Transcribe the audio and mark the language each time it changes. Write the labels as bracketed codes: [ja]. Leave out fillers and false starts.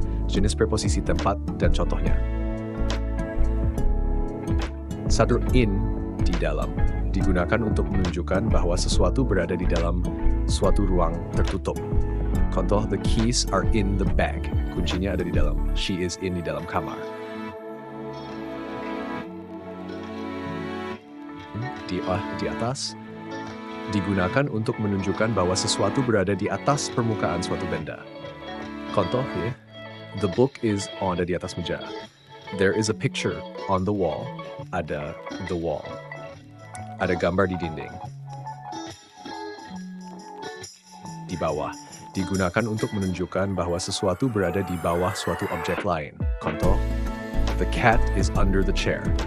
[id] Jenis preposisi tempat dan contohnya. 1. In, di dalam. Digunakan untuk menunjukkan bahwa sesuatu berada di dalam suatu ruang tertutup. Contoh, [en] the keys are in the bag. [id] Kuncinya ada di dalam. [en] She is in [id] di dalam kamar. Di atas, digunakan untuk menunjukkan bahwa sesuatu berada di atas permukaan suatu benda. Contoh ya, [en] the book is [id] ada di atas meja. [en] There is a picture on the wall. [id] Ada [en] the wall. [id] Ada gambar di dinding. Di bawah, digunakan untuk menunjukkan bahwa sesuatu berada di bawah suatu objek lain. Contoh, [en] the cat is under the chair.